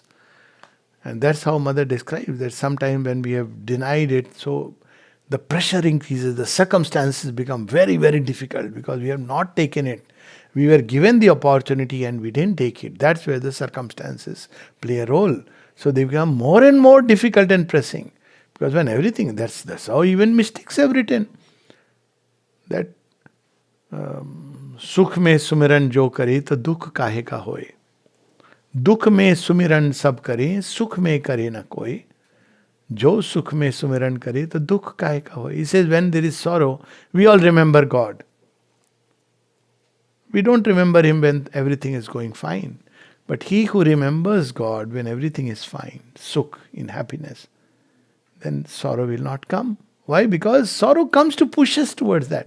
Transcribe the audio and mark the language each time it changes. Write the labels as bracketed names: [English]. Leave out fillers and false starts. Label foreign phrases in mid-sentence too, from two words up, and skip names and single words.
[English] And that's how Mother describes that sometimes when we have denied it, so the pressure increases, the circumstances become very, very difficult because we have not taken it. We were given the opportunity and we didn't take it. That's where the circumstances play a role. So they become more and more difficult and pressing. Because when everything, that's how even mystics have written. [Hindi] That सुख में सुमिरन जो करे, तो दुख काहे का होय. दुख में सुमिरन सब करें, सुख में करे न कोई. जो सुख में सुमिरन करे तो दुख काहे का हो. [English] He says when there is sorrow, we all remember God. We don't remember Him when everything is going fine. But he who remembers God when everything is fine, sukh, in happiness, then sorrow will not come. Why? Because sorrow comes to push us towards that.